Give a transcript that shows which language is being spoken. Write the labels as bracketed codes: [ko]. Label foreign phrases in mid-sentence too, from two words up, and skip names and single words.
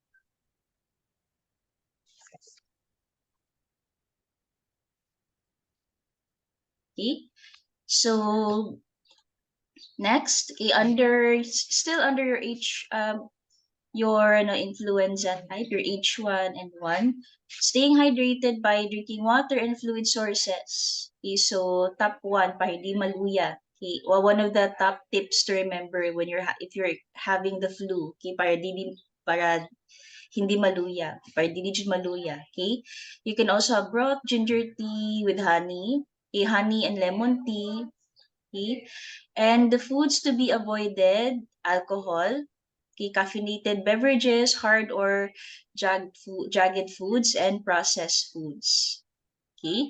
[en] Okay, so next, okay, still under your your influenza type, your H1N1, staying hydrated by drinking water and fluid sources. Okay, so top one, [hil] para hindi maluya. [en] Okay, well, one of the top tips to remember when if you're having the flu, [hil] okay, para para hindi maluya, para hindi din maluya, [en] okay? You can also have broth, ginger tea with honey, honey and lemon tea, okay? And the foods to be avoided, alcohol, okay, caffeinated beverages, hard or jagged foods, and processed foods, okay?